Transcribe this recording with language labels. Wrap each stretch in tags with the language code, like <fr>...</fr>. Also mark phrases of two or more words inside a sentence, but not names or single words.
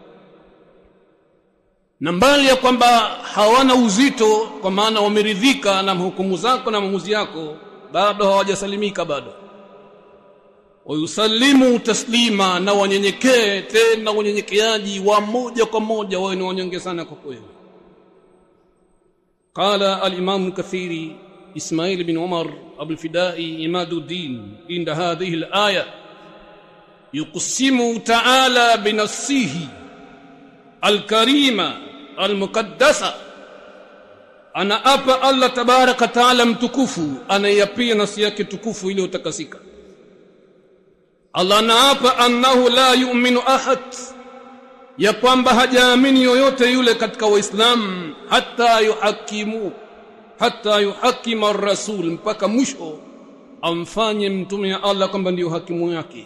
<sw>Na mbali ya kwamba hawana uzito, kwa maana wameridhika na hukumu zako na maamuzi yako, bado hawajasalimika bado.</sw> <ar>ويسلموا تسليما,</ar> <sw>na wanyenyekee tena unyenyekeaji wa moja kwa moja, wao ni wanyonge sana kwa kweli.</sw> <ar>قال الإمام الكثيري إسماعيل بن عمر أبو الفداء عماد الدين عند هذه الآية يقسم تعالى بنفسه الكريمة المقدسة,</ar> <sw>anaapa Allah</sw> <ar>تبارك وتعالى</ar> <sw>mtukufu, anayapia nafsi yake tukufu ile utakasika. Allah anaapa</sw> <ar>أنه لا يؤمن أحد,</ar> <sw>ya kwamba hajaamini yoyote yule katika Waislamu</sw> <ar>حتى يحكم الرسول,</ar> <sw>mpaka mwisho amfanye mtume wa Allah kwamba ndio hakimu yake.</sw>